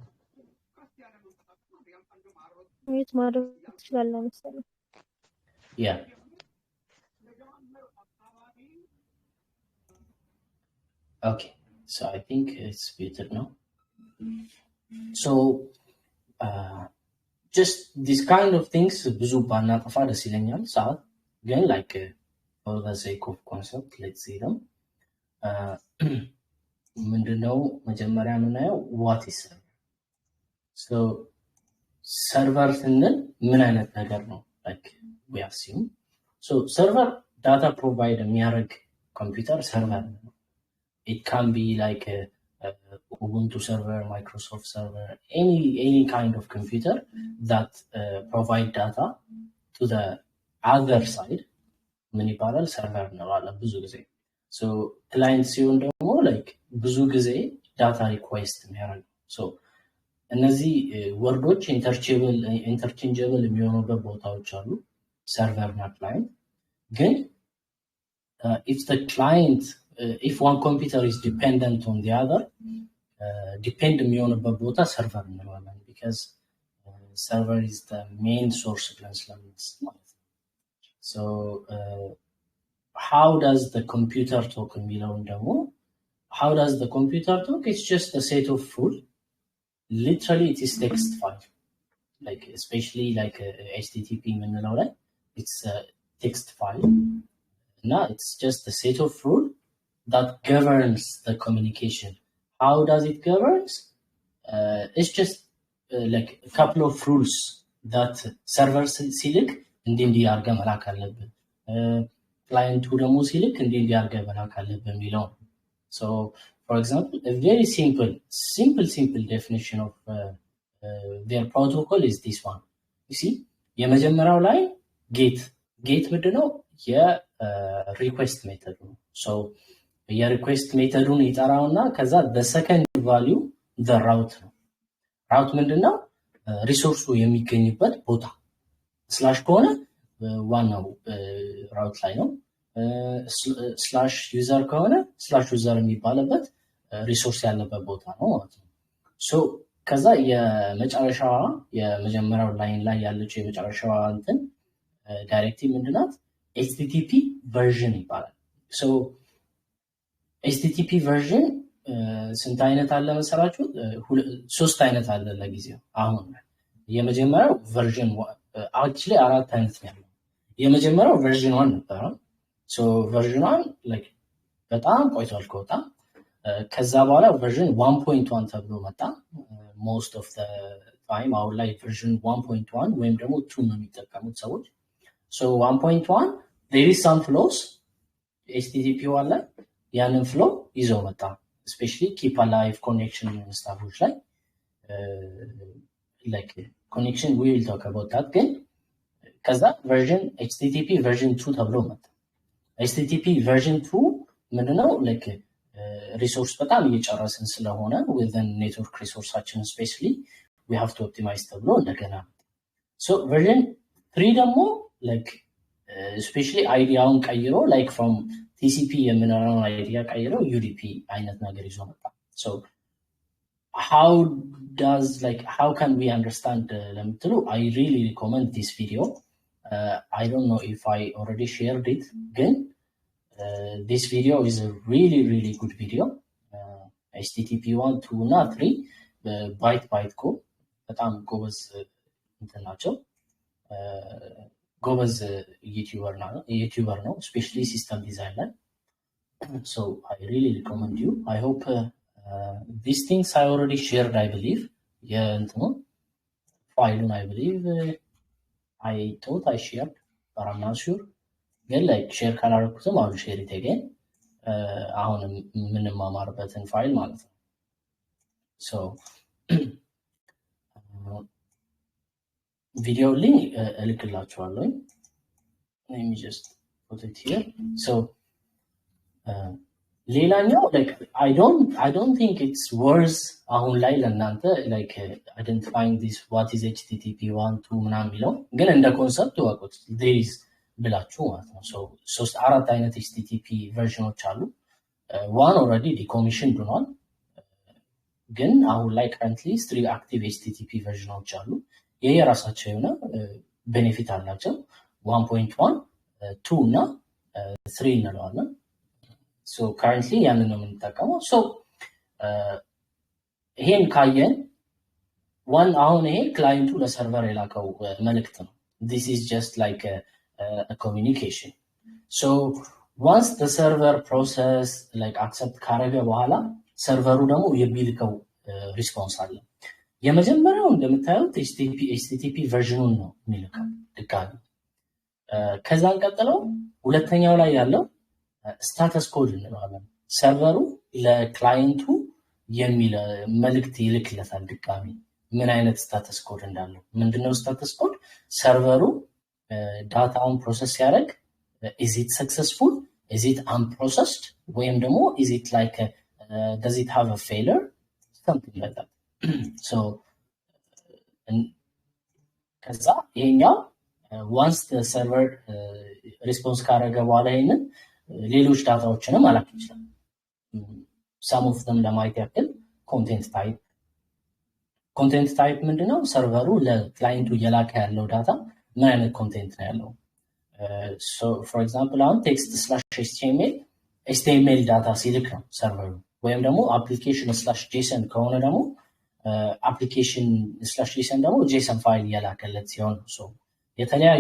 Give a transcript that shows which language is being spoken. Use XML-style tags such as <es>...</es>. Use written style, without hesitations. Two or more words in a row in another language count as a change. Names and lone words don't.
<en>Yeah. Okay, so I think it's better now. So just these kind of things</en> <am>ብዙ ባናጠፋ ደስ ይለኛል ሰዓት ግን</am> <en>like for the sake of concept let's see them.</en> <am>ምንድነው መጀመሪያ የምናየው</am> <en>what is server?</en> <am>So server ስንል ምን አይነት ነገር ነው?</am> <en>Like we assume so server data provide የሚያደርግ computer server ነው. It can be like a Ubuntu server, Microsoft server, any kind of computer that provide data to the other side. Many parallel server</en> <am>ነው ብዙ ጊዜ</am> <en>so client</en> <am>ሲሆን ደግሞ like ብዙ ጊዜ</am> <en>data request</en> <am>የሚያደርግ so እነዚህ ወርዶች interchangeable የሚሆኑበት ቦታዎች አሉ server እና client ግን</am> <en>if the client if one computer is dependent on the other depend</en> <am>የሚሆንበት ቦታ server እንለዋለን</am> <en>because server is the main source</en> <am>ብለን ስለምንስማት</am> <en>so how does the computer talk</en> <am>የሚለውን ደግሞ</am> <en>how does the computer talk? It's just a set of rules. Literally it is text file like especially like HTTP</en> <am>የምንለው ላይ</am> <en>it's a text file now it's just a set of rules that governs the communication. How does it governs? It's just like a couple of rules that server</en> <am>ሲልክ እንዲህ አድርገህ መላክ አለብህ client ደግሞ ሲልክ እንዲህ አድርገህ መላክ አለብህ የሚለው</am> <en>so for example a very simple definition of their protocol is this one you see</en> <am>የመጀመሪያው ላይ get ምንድነው የ</am> <en>request method</en> <am>ነው so የሪኩዌስት ሜተዱን ይጠራውና ከዛ</am> <en>the second value the route</en> <am>ነው route ምንድነው ሪሶርሱ የሚገኝበት ቦታ ስላሽ ከሆነ ዋናው route ላይ ነው ስላሽ ዩዘር ከሆነ ስላሽ ዩዘር የሚባልበት ሪሶርስ ያለበት ቦታ ነው ማለት ነው so ከዛ የመጀመሪያው ላይን ላይ ያለችው የመጨረሻዋ እንትን ዳይሬክቲቭ ምንድናት</am> <en>http version</en> <am>ይባላል so</am> <en>HTTP version</en> <am>ስንት አይነት አለ መሰላችሁ ሶስት አይነት አለ ለጊዜው አሁን የመጀመሪያው version 1 actually አራት አይነት ነው የመጀመሪያው version 1 ነበር so version 1 like በጣም ቆይቷል ከወጣ ከዛ በኋላ version 1.1 ተብሎ መጣ</am> <en>most of the time</en> <am>አሁን ላይ version 1.1 ወይም ደግሞ 2 ነው የሚጠቀሙት ሰዎች so 1.1</am> <en>there is some flaws</en> <am>HTTP ላይ ያንን flow ይዘው መጣ especially</am> <en>keep alive connection</en> <am>stuffዎች ላይ</am> <en>like connection we will talk about that</en> <am>ግን ከዛ</am> <en>version HTTP version 2</en> <am>ተብሎ መጣ</am> <en>HTTP version 2 ምንድነው like resource</en> <am>በጣም እየጨረስን ስለሆነ</am> <en>within network resourceችን especially we have to optimize</en> <am>ተብሎ እንደገና</am> <en>so version 3 ደግሞ like especially</en> <am>አይዲያውን ቀይሮ</am> <en>like from TCP</en> <am>የምንለውን አይዲያ ቀይሮ</am> <en>UDP</en> <am>አይነት ነገር ይዞ መጣ</am> <en>so how can we understand ለምትሉ I really recommend this video I don't know if I already shared it ግን this video is a really good video http 1 2 እና 3 byte code</en> <am>በጣም ጎበዝ እንትን ናቸው ጎበዝ ዩቲዩበር ነው</am> <en>especially system design ላይ so I really recommend you I hope these things I already shared I believe yeah</en> <am>እንትኑ ፋይሉን</am> <en>I believe I thought I shared but I'm not sure ግን like share</en> <am>ካላደረኩትም አሁን</am> <en>share it again</en> <am>አሁን የምንማማርበትን ፋይል ማለት ነው</am> <en>so video link እልክላችኋለሁ let me just put it here so ሌላኛው like I don't think it's worth አሁን</en> <am>ላይ ለእናንተ</am> <en>like identifying this what is http</en> <am>1 2 ምናምን የሚለው ግን እንደ ኮንሰፕት ወቁት</am> <en>there is</en> <am>ብላችሁ ማለት ነው so ሶስት አራት አይነት http ቨርዥኖች አሉ</am> <en>one already decommissioned</en> <am>ሆኗል ግን አሁን ላይ</am> <en>currently 3 active http</en> <am>ቨርዥኖች አሉ የየራሳቸው የሆነ ቤኔፊት አላቸው 1.1 2 እና 3 እንለዋለን so currently ያንን ነው የምንጠቀመው so ይሄን ካየን አሁን ይሄ ክላይንቱ ለሰርቨር የላከው መልእክት ነው</am> <en>this is just like a communication so once the server process like accept</en> <am>ካረገ በኋላ ሰርቨሩ ደግሞ የሚልከው ሪስፖንስ አለ የመጀመሪያው እንደምታዩት http ቨርዥኑን ነው የሚልከው ድጋሚ ከዛን ቀጥለው ሁለተኛው ላይ ያለው ስታተስ ኮድ እንለዋለን ሰርቨሩ ለክላይንቱ የሚል መልእክት ይልክለታል ድጋሚ ምን አይነት ስታተስ ኮድ እንዳለው ምንድነው ስታተስ ኮድ ሰርቨሩ ዳታውን ፕሮሰስ ያደርግ</am> <en>is it successful is it unprocessed</en> <am>ወይም ደግሞ</am> <en>is it like does it have a failure something like that so</en> <am>ከዛ ይሄኛው</am> <en>once the server response</en> <am>ካረገ በኋላ ይሄንን ሌሎች ዳታዎችንም አላክ ይችላል</am> <en>some of them</en> <am>ለማየት ያክል</am> <en>content type</en> <am>ምንድነው ሰርቨሩ ለክላይንቱ የላከ ያለው ዳታ ምን አይነት ኮንቴንት ነው ያለው so</am> <en>for example</en> <am>አሁን text/html ዳታ ሲልክ ነው ሰርቨሩ ወይም ደግሞ application/json ከሆነ ደግሞ application/json ደግሞ json ፋይል ያላከለት ሲሆን so የተለያዩ</am>